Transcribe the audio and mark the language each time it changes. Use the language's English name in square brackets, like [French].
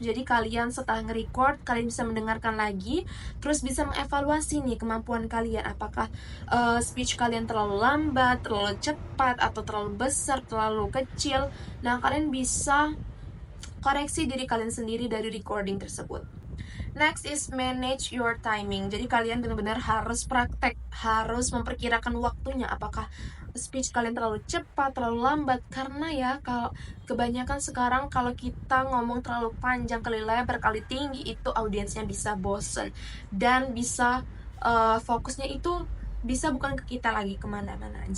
[Indonesian] Jadi kalian setelah nge-record, kalian bisa mendengarkan lagi, terus bisa mengevaluasi nih kemampuan kalian. Apakah speech kalian terlalu lambat, terlalu cepat, atau terlalu besar, terlalu kecil. Nah, kalian bisa koreksi diri kalian sendiri dari recording tersebut. [English] Next is manage your timing. [Indonesian] Jadi kalian benar-benar harus praktek, harus memperkirakan waktunya. Apakah speech kalian terlalu cepat, terlalu lambat? Karena ya, kalau kebanyakan sekarang kalau kita ngomong terlalu panjang, kali lebar, kali tinggi, itu audiensnya bisa bosen. Dan bisa fokusnya itu bisa bukan ke kita lagi, kemana-mana.